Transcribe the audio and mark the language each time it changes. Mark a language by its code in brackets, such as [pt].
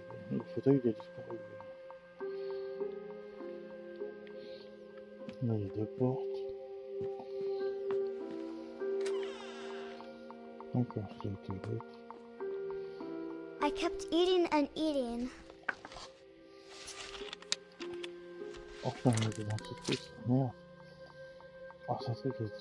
[fr] Le fauteuil il a disparu. Là il y a deux portes. Encore c'est la toilette. [en] I kept eating and eating. [fr] Enfin, on est dans ce truc. Merde. Oh, c'est un truc.